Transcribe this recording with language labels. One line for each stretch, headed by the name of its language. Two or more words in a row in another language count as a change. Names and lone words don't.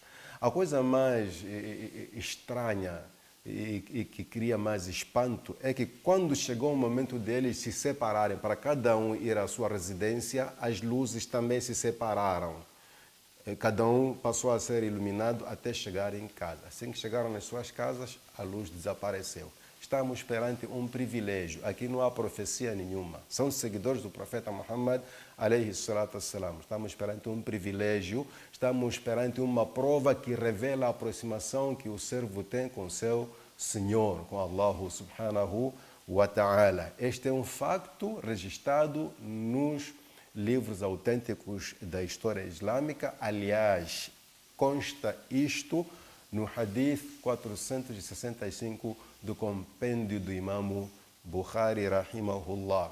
Portuguese: A coisa mais estranha e que cria mais espanto é que quando chegou o momento deles se separarem, para cada um ir à sua residência, as luzes também se separaram. Cada um passou a ser iluminado até chegar em casa. Assim que chegaram nas suas casas, a luz desapareceu. Estamos perante um privilégio. Aqui não há profecia nenhuma. São seguidores do profeta Muhammad,
Arabic: عليه الصلاة والسلام.
Portuguese: Estamos perante um privilégio, estamos perante uma prova que revela a aproximação que o servo tem com seu Senhor, com Allah
Arabic: سبحانه وتعالى.
Portuguese: Este é um facto registrado nos livros autênticos da história islâmica. Aliás, consta isto no Hadith 465 do compêndio do Imam Bukhari, rahimahullah.